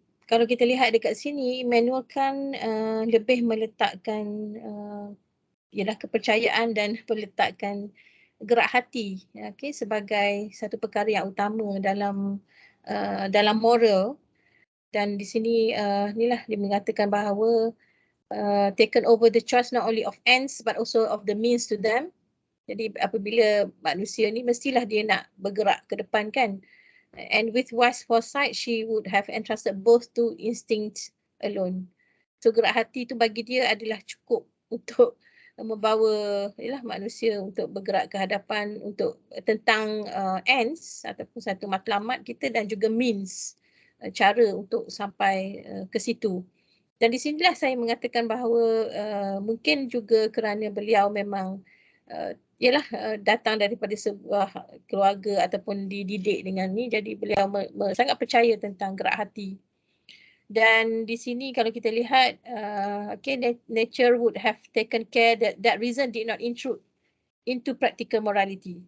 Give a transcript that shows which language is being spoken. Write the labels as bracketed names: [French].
[Malay] Kalau kita lihat dekat sini, Immanuel Kant lebih meletakkan ialah kepercayaan dan meletakkan gerak hati, okay, sebagai satu perkara yang utama dalam moral. Dan di sini inilah dia mengatakan bahawa [English] taken over the choice not only of ends but also of the means to them. [Malay] Jadi apabila manusia ni mestilah dia nak bergerak ke depan kan. [English] And with wise foresight, she would have entrusted both to instinct alone. [Malay] So gerak hati tu bagi dia adalah cukup untuk membawa manusia untuk bergerak ke hadapan untuk tentang ends ataupun satu matlamat kita dan juga means, cara untuk sampai ke situ. Dan di sinilah saya mengatakan bahawa mungkin juga kerana beliau memang ialah datang daripada sebuah keluarga ataupun dididik dengan ni, jadi beliau sangat percaya tentang gerak hati. Dan di sini kalau kita lihat, [English] nature would have taken care that reason did not intrude into practical morality.